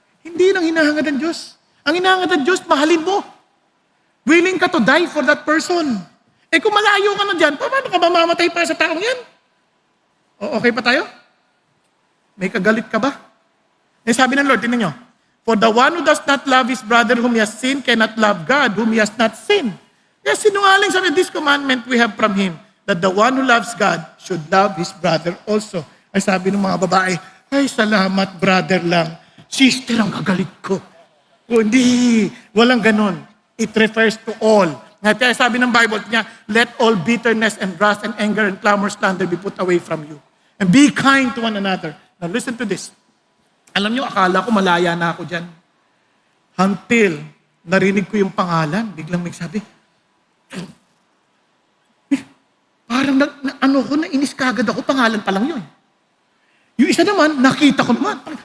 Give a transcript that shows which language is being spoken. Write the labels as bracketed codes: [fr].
[tl] Hindi nang hinahangad ng Diyos. Ang hinahangad ng Diyos, mahalin mo. Willing ka [en] to die for that person. [tl] Kung malayo ka na dyan, paano ka mamamatay pa sa taong yan? Okay pa tayo? May kagalit ka ba? Sabi ng Lord, tingnan nyo, [en] for the one who does not love his brother whom he has sinned cannot love God whom he has not sinned. [tl] Kaya sinungaling sabi, [en] this commandment we have from Him, that the one who loves God should love his brother also. [tl] Ay sabi ng mga babae, ay salamat brother lang, sister ang kagalit ko. Hindi, walang ganon. [en] It refers to all. [tl] Kaya sabi ng Bible niya, [en] let all bitterness and wrath and anger and clamor, slander be put away from you. And be kind to one another. Now listen to this. [tl] Alam niyo, akala ko malaya na ako dyan. Until narinig ko yung pangalan, biglang may sabi, parang nainis kagad ako, pangalan pa lang yun. Yung isa naman, nakita ko naman.